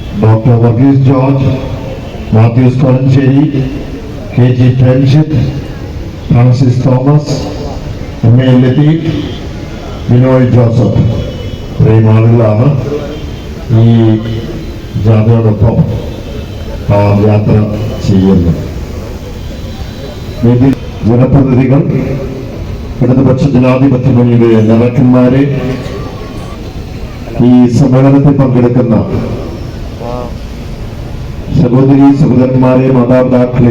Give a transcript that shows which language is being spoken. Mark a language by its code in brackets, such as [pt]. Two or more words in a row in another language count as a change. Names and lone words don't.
[ml] Dr. Varghese George, Matthews Kolancheri, K.G. Trenchit, Francis Thomas, M.A. Latif, ബിനോയ് ജോസഫ് ഇത്രയും ആളുകളാണ് ഈ ജാഥയോടൊപ്പം യാത്ര ചെയ്യുന്നത്. ജനപ്രതിനിധികൾ, ഇടതുപക്ഷ ജനാധിപത്യ മുന്നണിയുടെ നേതാക്കന്മാരെ, ഈ സമ്മേളനത്തിൽ പങ്കെടുക്കുന്ന സഹോദരി സഹോദരന്മാരെ, മാതാപിതാക്കളെ,